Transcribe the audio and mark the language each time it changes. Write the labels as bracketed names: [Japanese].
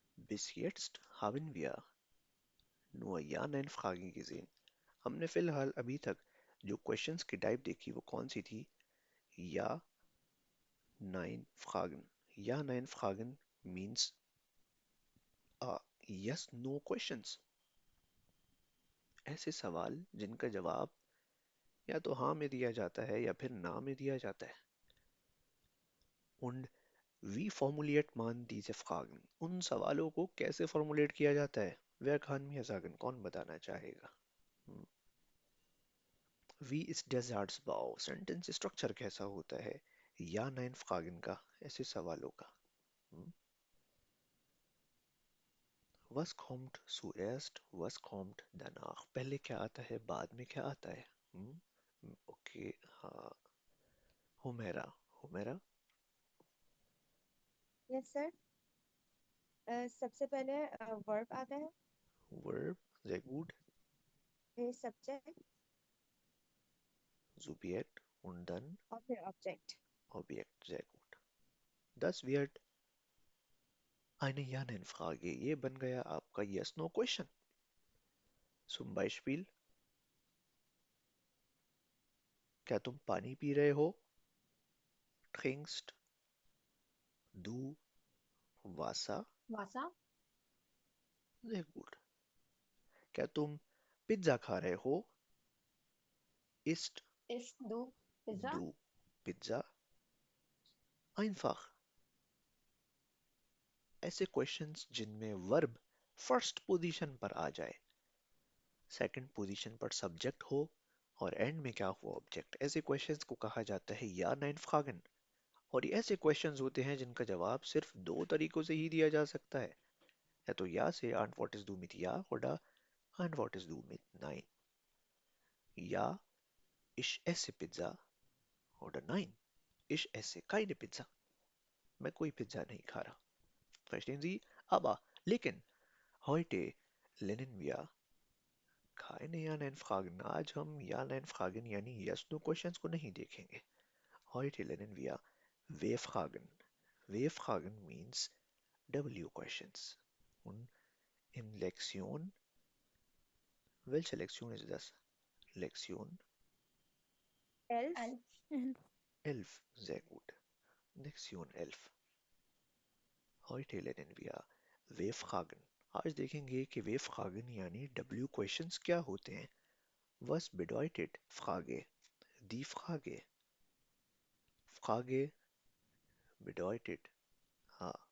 [German] Bis jetzt haben wir nur Ja-Nein-Fragen gesehen. [Hindi] हमने फिलहाल अभी तक जो क्वेश्चंस की टाइप देखी वो कौन सी थी? [German] या नाइन फ्रागन. या नाइन फ्रागन मीन्स यस नो क्वेश्चंस. [Hindi] ऐसे सवाल जिनका जवाब या तो हाँ में दिया जाता है या फिर ना में दिया जाता है. [German] Und wie formuliert man diese Fragen? [Hindi] उन सवालों को कैसे फॉर्मुलेट किया जाता है? [German] wer kann mir sagen? [Hindi] कौन बताना चाहेगा? [German] Wie ist der Satzbau? [Hindi] Sentence structure कैसा होता है या नाइन फ्रागन का, ऐसे सवालों का? [German] हम्म, Was kommt zuerst? Was kommt danach? [Hindi] पहले क्या आता है, बाद में क्या आता है? ओके, हाँ. हुमेरा. हुमेरा. Yes sir. सबसे पहले वर्ब आता है, [German] वर्ब. sehr gut. [Hindi] फिर सब्जेक्ट [German] Subjekt und dann [Hindi] और फिर object. [German] Objekt. Sehr gut. Das wird eine Ja-Nein-Frage. [Hindi] ये बन गया आपका Yes-No-Question. [German] Zum Beispiel, [Hindi] क्या तुम पानी पी रहे हो? [German] Trinkst du Wasser? वासा। Sehr gut. [Hindi] क्या तुम पिज्जा खा रहे हो? [German] Isst इस दो पिज्जा। du Pizza? Einfach. [Hindi] ऐसे क्वेश्चंस जिनमें वर्ब फर्स्ट पोजीशन पर आ जाए, सेकंड पोजीशन पर सब्जेक्ट हो और एंड में क्या हो, ऑब्जेक्ट, ऐसे क्वेश्चंस को कहा जाता है या नाइन फ्रागन. और ये ऐसे क्वेश्चंस होते हैं जिनका जवाब सिर्फ दो तरीकों से ही दिया जा सकता है. या तो या से [German] antwortest du mit ja oder antwortest du mit nein. Ja, ich esse Pizza oder nein, ich esse keine Pizza. [Hindi] मैं कोई पिज्जा नहीं खा रहा. [German] Verstehen Sie? Aber, लेकिन, heute lernen wir keine Ja-Nein-Fragen. [Hindi] आज हम Ja-Nein-Fragen यानी Yes-No Questions को नहीं देखेंगे. [German] Heute lernen wir W-Fragen. [English] W-Fragen means W questions. [German] Und in Lektion, welche Lektion ist das? Lektion एल्फ। एल्फ। 11. Sehr gut. Lektion 11. Heute lernen wir W-Fragen. [Hindi] आज देखेंगे कि W-Fragen यानी W questions क्या होते हैं. [German] Was bedeutet Frage? Die Frage. Frage bedeutet question.